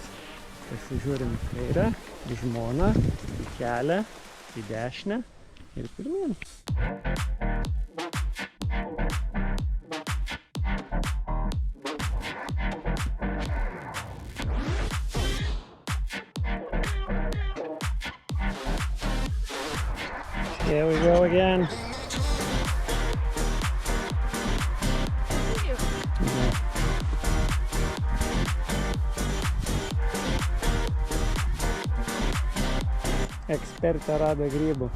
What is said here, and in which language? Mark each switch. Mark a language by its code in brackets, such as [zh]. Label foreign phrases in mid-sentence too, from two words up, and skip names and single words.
[lt] Pasižiūrim į kairę, į žmoną, į kelią, į dešinę ir pirmyn. [en] Here we go again. [lt] Ekspertė rado grybų.